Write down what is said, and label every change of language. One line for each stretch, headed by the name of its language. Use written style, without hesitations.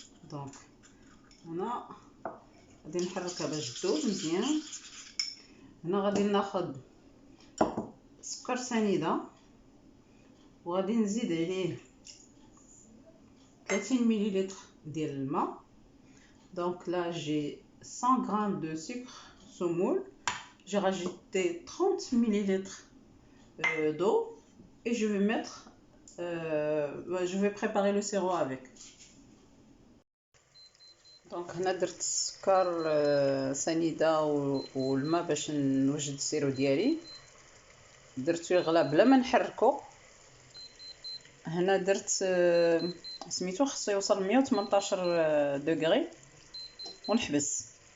Arabic: دونك هنا غادي نحركها باش تذوب مزيان. هنا غادي ناخذ سكر سنيده وغادي نزيد عليه 30 مليلتر ديال الماء.
French: Donc là j'ai 100 grammes de sucre semoule. J'ai rajouté 30 millilitres d'eau et je vais mettre je vais préparer le sirop avec.
Arabic: دونك هنا درت السكر سنيده والماء باش نوجد السيرو ديالي. درتو يغلى بلا ما نحركو. هنا درت سميتو خصو يوصل 118 degrés ونحبس.